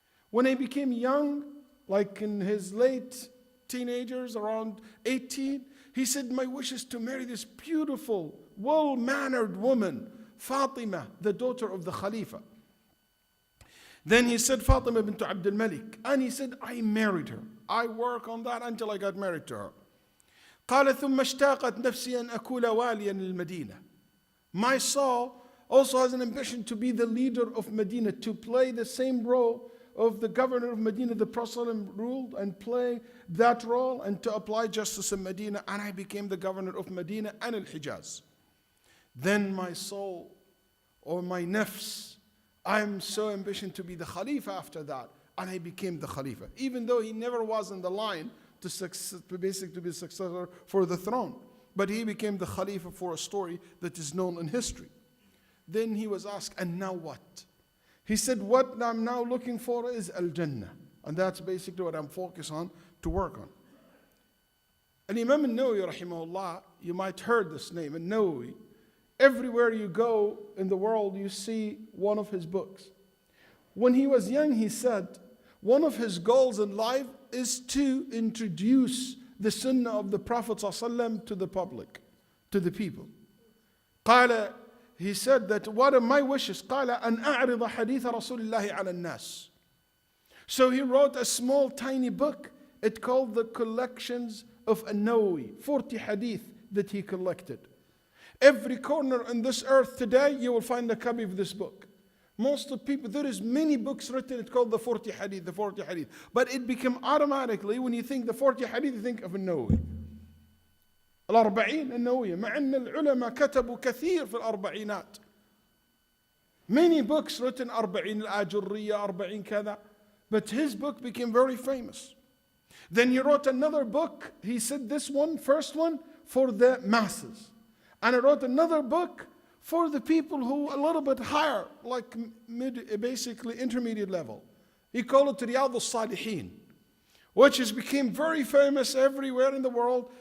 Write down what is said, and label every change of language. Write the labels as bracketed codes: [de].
[en] When I became young, like in his late teenagers, around 18, he said, my wish is to marry this beautiful, well-mannered woman, Fatima, the daughter of the Khalifa. Then he said, Fatima bint Abdul Malik. And he said, I married her. I work on that until I got married to her. [ar] قال ثم اشتاقت نفسي أن أكون واليا للمدينة. [en] My soul also has an ambition to be the leader of Medina, to play the same role of the governor of Medina, the Prophet ruled, and play that role and to apply justice in Medina. And I became the governor of Medina and Al-Hijaz. Then my soul, or my nafs, I'm so ambitious to be the Khalifa after that. And I became the Khalifa, even though he never was in the line to be successor for the throne. But he became the Khalifa for a story that is known in history. Then he was asked, and now what? He said, what I'm now looking for is Al-Jannah. And that's basically what I'm focused on to work on. And Imam al-Nawawi, rahimahullah, you might heard this name, al-Nawawi. Everywhere you go in the world, you see one of his books. When he was young, he said, one of his goals in life is to introduce the sunnah of the Prophet ﷺ to the public, to the people. [ar] قال, [en] he said that one of my wishes, [ar] قال أن أعرض حديث رسول الله على الناس. [en] So he wrote a small, tiny book. It called the Collections of An-Nawawi, 40 hadith that he collected. Every corner on this earth today, you will find a copy of this book. Most of people, there is many books written, it's called the 40 hadith, the 40 hadith. But it became automatically, when you think the 40 hadith, you think of An-Nawawi. [ar] الأربعين النووية مع أن العلماء كتبوا كثير في الأربعينات. [en] Many books written, [ar] أربعين الآجرية, أربعين كذا. [en] But his book became very famous. Then he wrote another book. He said this one, first one, for the masses. And he wrote another book for the people who a little bit higher, like basically intermediate level. He called it Riyadh al-Salihin, which has became very famous everywhere in the world.